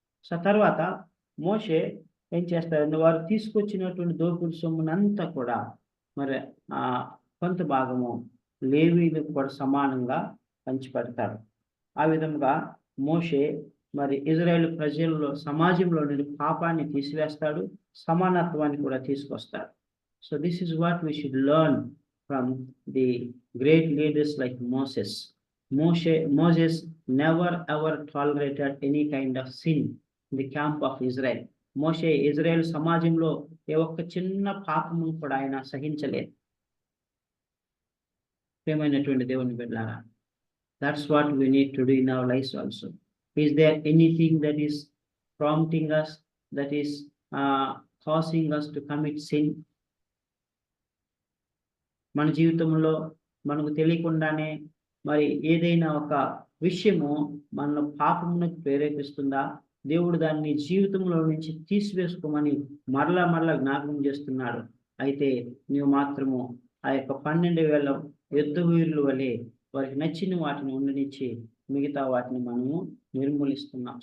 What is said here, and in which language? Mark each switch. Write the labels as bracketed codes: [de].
[te] So తర్వాత మోషే ఏం చేస్తారంటే, వారు తీసుకొచ్చినటువంటి దోపుడు సొమ్మునంతా కూడా మరి కొంత భాగము లేవీలకు కూడా సమానంగా పంచిపెడతాడు. ఆ విధంగా మోషే మరి ఇజ్రాయేల్ ప్రజల్లో సమాజంలో నుండి పాపాన్ని తీసివేస్తాడు, సమానత్వాన్ని కూడా తీసుకొస్తాడు. [en] So this is what we should learn from the great leaders like Moses. Moses never ever tolerated any kind of sin in the camp of Israel. [te] Moshe Israel సమాజంలో ఏ ఒక్క చిన్న పాపమును కూడా ఆయన సహించలేదు. ప్రియమైనటువంటి దేవుని బిడ్డలారా, [en] that's what we need to do in our lives also. Is there anything that is prompting us, that is causing us to commit sin? [te] మన జీవితంలో మనకు తెలియకుండానే మరి ఏదైనా ఒక విషయము మన పాపమునకు ప్రేరేపిస్తుందా? దేవుడు దాన్ని జీవితంలో నుంచి తీసివేసుకోమని మరలా జ్ఞాపకం చేస్తున్నాడు. అయితే నీవు మాత్రము ఆ యొక్క 12,000 యుద్ధ వీరుల వలె వారికి నచ్చిన వాటిని ఉండనిచ్చి మిగతా వాటిని మనము నిర్మూలిస్తున్నాం.